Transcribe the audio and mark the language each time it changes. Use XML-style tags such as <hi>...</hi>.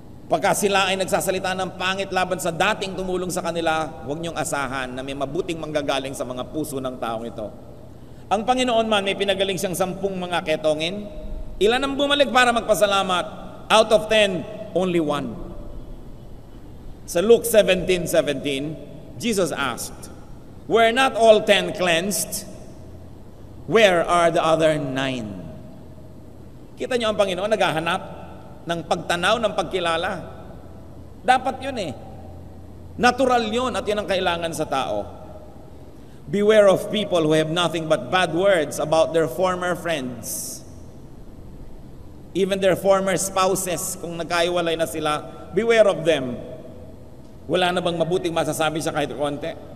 <tl>Pagka sila ay nagsasalita ng pangit laban sa dating tumulong sa kanila, huwag niyong asahan na may mabuting manggagaling sa mga puso ng taong ito. Ang Panginoon man, may pinagaling siyang 10 mga ketongin. Ilan ang bumalik para magpasalamat?</tl> <en>Out of 10, only 1. Sa Luke 17:17, Jesus asked, "Were not all 10 cleansed? Where are the other 9?</en> <tl>Kita niyo ang Panginoon naghahanap ng pagtanaw, ng pagkilala. Dapat yun eh. Natural yun at yun ang kailangan sa tao.</tl> <en>Beware of people who have nothing but bad words about their former friends. Even their former spouses,</en> <tl>kung nagkaiwalay na sila,</tl> <en>beware of them.</en> <tl>Wala na bang mabuting masasabi siya kahit konti?</tl>